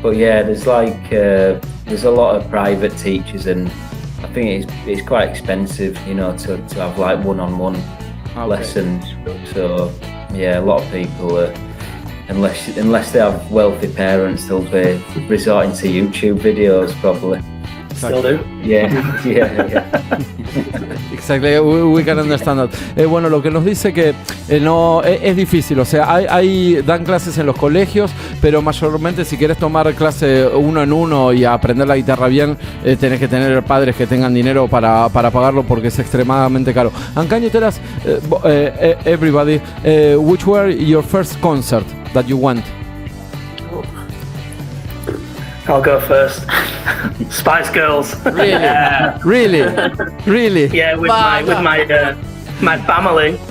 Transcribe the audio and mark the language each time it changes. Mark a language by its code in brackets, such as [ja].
[en] But yeah, there's a lot of private teachers, and I think it's quite expensive, to have like one-on-one lessons. So yeah, a lot of people, unless they have wealthy parents, they'll be resorting to YouTube videos probably. Still do. Yeah. Exactly, we can understand that. [es] Bueno, lo que nos dice que no es difícil, o sea, dan clases en los colegios, pero mayormente si quieres tomar clase uno en uno y aprender la guitarra bien, tenés que tener padres que tengan dinero para pagarlo, porque es extremadamente caro. [en] And can you tell us, everybody, which were your first concert that you went? I'll go first. Spice Girls. Really? Yeah, with my family.